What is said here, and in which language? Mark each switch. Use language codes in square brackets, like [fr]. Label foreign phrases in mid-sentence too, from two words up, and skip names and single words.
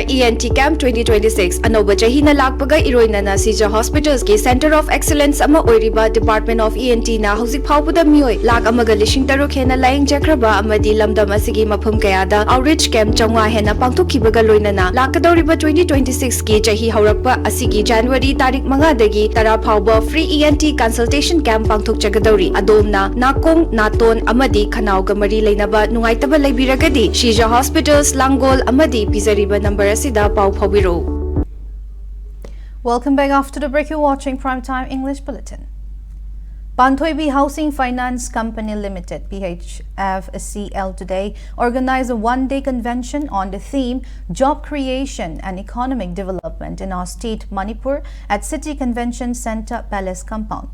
[mni] ENT Camp 2026 Anoba Chahina Lakpaga Iroinana Caesar Hospitals ke Center of Excellence ama oiriba Department of ENT na hauzik phaupuda mioi lak amaga lishing taruk hena laing jakraba amadi lamdam asigi maphum kayada [en] outreach camp [mni] changwa hena pangthokhibaga loinana lakadoriba 2026 ke chahi haurakpa asigi January tarik manga dagi tara phauba [en] free ENT consultation camp [mni] pangthok chagadori adomna nakong naton amadi khanau ga mari leinaba nungaitaba leibiragadi Caesar Hospitals Langol amadi [en] Welcome back. After the break, you're watching Primetime English Bulletin. Panthoibi Housing Finance Company Limited, PHFCL, today organized a one-day convention on the theme Job Creation and Economic Development in our state, Manipur, at City Convention Center Palace Compound.